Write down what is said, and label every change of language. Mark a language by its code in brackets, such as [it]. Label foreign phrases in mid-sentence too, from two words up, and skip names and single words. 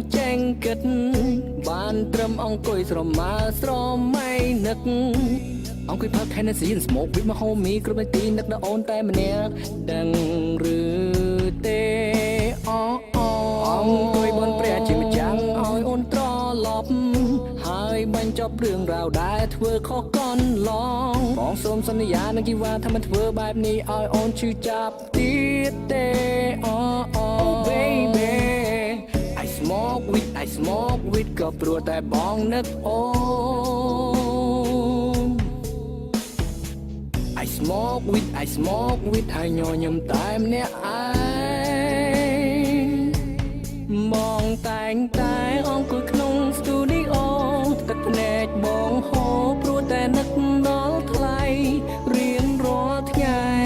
[km] ចេញគិតបានត្រឹមអង្គុយស្រមើស្រមៃនឹកអង្គុយផឹក [en] Hennessy and smoke with my homie [km] គ្រប់នាទីនឹកដល់អូនតែម្នាក់ដឹងឬទេ អង្គុយបនព្រះជាម្ចាំងឲ្យអូនត្រឡប់ហើយបញ្ចប់រឿងរ៉ាវដែលធ្វើខុសកន្លងបងសូមសន្យានឹងជីវ៉ាថាមិនធ្វើបែបនេះឲ្យអូនឈឺចាប់ទៀតទេ [en] baby I smoke with [km] ក៏ព្រោះតែបងនឹកអូន [en] I smoke with [km] ហើយញញឹមតែម្នាក់ឯងបងតែងតែអង្គុយក្នុង studio ទឹកភ្នែកបងហូរព្រោះតែនឹកដល់ថ្លៃរៀងរាល់ថ្ងៃ